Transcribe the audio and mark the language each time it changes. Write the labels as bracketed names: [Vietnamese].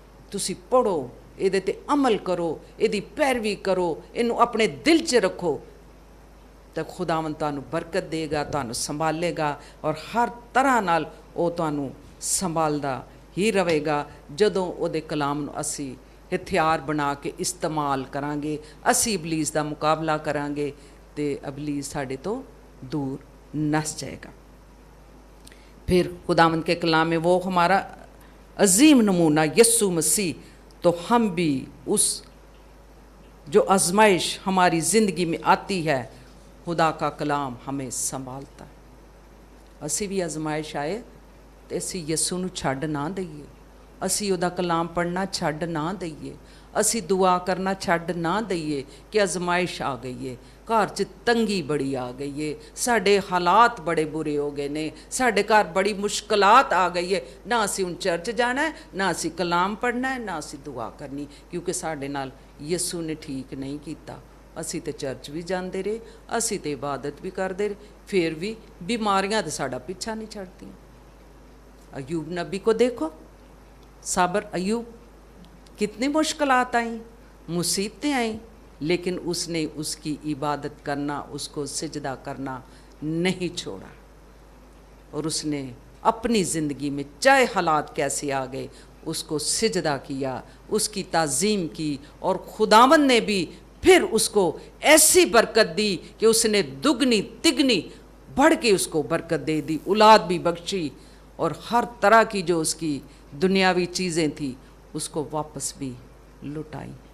[Punjabi] تسی پڑھو، یہ تے عمل کرو، یہ پیروی کرو، اینو اپنے دل چ رکھو، تو خداوند تانوں برکت دے گا، تانوں سنبھالے گا، اور ہر طرح نال او تانوں سنبھالدا ہی رہے گا. جدوں او دے کلام نو اسی ہتھیار بنا کے استعمال کران گے، اسی ابلیس دا مقابلہ کران گے، تے ابلیس ساڈے تو دور نس جائے گا. [Urdu] پھر خداوند کے کلام میں وہ ہمارا عظیم نمونہ یسوع مسیح، تو ہم بھی اس جو آزمائش ہماری زندگی میں آتی ہے، خدا کا کلام ہمیں سنبھالتا ہے. [Punjabi] اسی بھی آزمائش آئے تو اسی یسوع نو چھڈ نہ دئیے، اسی وہ کلام پڑھنا چھڈ نہ دئیے، اسی دعا کرنا چھڈ نہ دئیے کہ آزمائش آ گئی ہے، گھر چ تنگی بڑی آ گئی ہے، ساڈے حالات بڑے برے ہو گئے نے، ساڈے گھر بڑی مشکلات آ گئی ہے، نہ اسی ہن چرچ جانا ہے، نہ اسی کلام پڑھنا ہے، نہ اسی دعا کرنی، کیونکہ ساڈے نال یسوع نے ٹھیک نہیں کیتا. اسی تے چرچ بھی جاندے رہے، اسی تے عبادت بھی کردے رہے، پھر بھی بیماریاں تے ساڈا پیچھا نہیں چھڈدیاں. [Urdu] ایوب نبی کو دیکھو، صابر ایوب، کتنی مشکلات آئیں، مصیبتیں آئیں، لیکن اس نے اس کی عبادت کرنا، اس کو سجدہ کرنا نہیں چھوڑا. اور اس نے اپنی زندگی میں چاہے حالات کیسے آ گئے، اس کو سجدہ کیا، اس کی تعظیم کی، اور خداوند نے بھی پھر اس کو ایسی برکت دی کہ اس نے دگنی تگنی بڑھ کے اس کو برکت دے دی، اولاد بھی بخشی، اور ہر طرح کی جو اس کی دنیاوی چیزیں تھیں اس کو واپس بھی لٹائی.